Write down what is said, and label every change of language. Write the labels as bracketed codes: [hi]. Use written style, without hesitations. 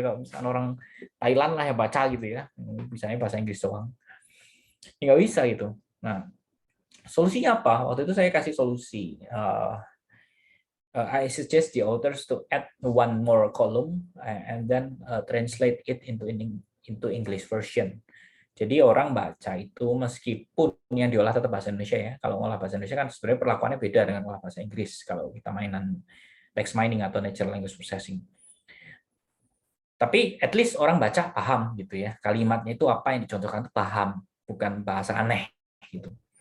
[id] Kalau misalnya orang Thailand lah yang baca gitu ya, misalnya bahasa Inggris doang, ya nggak bisa gitu. Nah solusinya apa? Waktu itu saya kasih solusi. [en] I suggest the authors to add one more column and then translate it into English version. [id] Jadi orang baca itu meskipun yang diolah tetap bahasa Indonesia ya. Kalau ngolah bahasa Indonesia kan sebenarnya perlakuannya beda dengan ngolah bahasa Inggris kalau kita mainan text mining atau natural language processing. Tapi [en] at least [id] orang baca paham gitu ya. Kalimatnya itu apa yang dicontohkan itu paham, bukan bahasa aneh gitu.